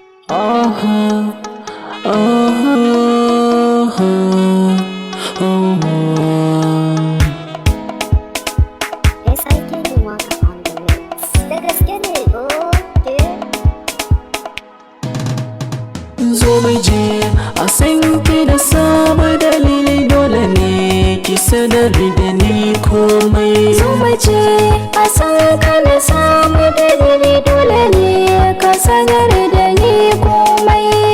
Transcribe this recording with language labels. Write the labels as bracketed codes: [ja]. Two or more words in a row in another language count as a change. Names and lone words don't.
[en] Aha, aha, aha. S I K Waka on the mix. [ha] Da gaske ne, oke. Zo mu je, a san ki da samu dalili, dole ne ki sanar da ni komai. Zo mu je, a san ka da samu dalili, dole ne ka sanar da ni komai.